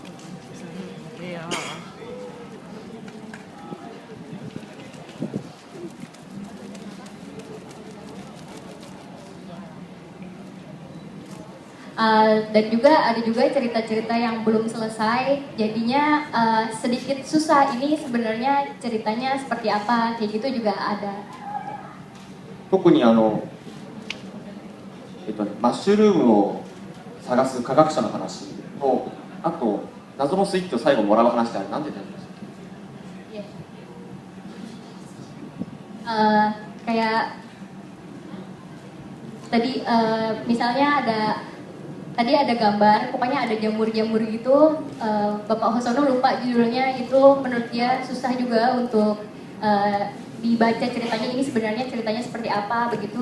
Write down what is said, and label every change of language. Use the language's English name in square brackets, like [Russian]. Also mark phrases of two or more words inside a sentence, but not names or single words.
[Indonesian] Dan juga ada juga cerita-cerita yang belum selesai, jadinya sedikit susah ini sebenarnya ceritanya seperti apa, kayak gitu juga ada. [Japanese] 特にマッシュルームを探す科学者の話と、あと謎のスイッチを最後もらう話ってあれなんでなんです [Indonesian] か？Kayak tadi misalnya tadi ada gambar, pokoknya ada jamur-jamur gitu, Bapak Hosono lupa judulnya, itu menurut dia susah juga untuk dibaca ceritanya, ini sebenarnya ceritanya seperti apa, begitu.